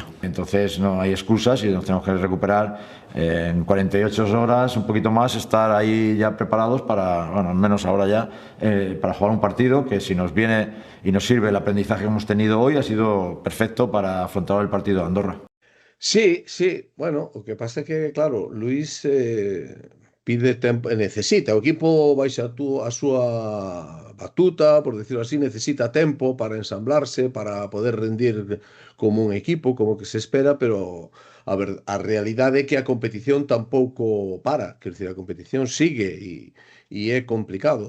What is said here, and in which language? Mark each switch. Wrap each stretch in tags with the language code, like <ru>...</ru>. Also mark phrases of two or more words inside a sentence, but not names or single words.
<es>Entonces no hay excusas y nos tenemos que recuperar en 48 horas, un poquito más, estar ahí ya preparados para, bueno, al menos ahora ya, para jugar un partido que si nos viene y nos sirve el aprendizaje que hemos tenido hoy ha sido perfecto para afrontar el partido de Andorra.</es> <gl>Sí, bueno, o que pasa é que, claro, Luis pide tempo, necesita, o equipo baixa a súa batuta,</gl> <es>por decirlo así,</es> <gl>necesita tempo para ensamblarse, para poder rendir como un equipo, como que se espera, pero a realidade é que a competición tampouco para, quer dizer, a competición sigue e é complicado.</gl>